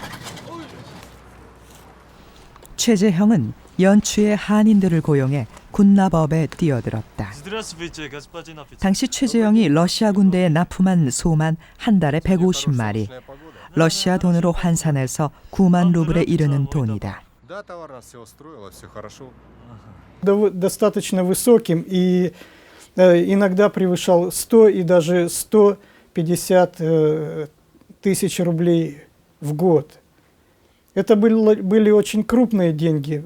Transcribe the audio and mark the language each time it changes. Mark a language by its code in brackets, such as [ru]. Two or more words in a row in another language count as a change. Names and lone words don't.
[ko] 최재형은 연추의 한인들을 고용해 군납업에 뛰어들었다. 당시 최재형이 러시아 군대에 납품한 소만 한 달에 150마리, 러시아 돈으로 환산해서 9만 루블에 이르는 돈이다. [ru] Достаточно высоким и иногда превышал 100 и даже 150 тысяч рублей в год. Это были очень крупные деньги.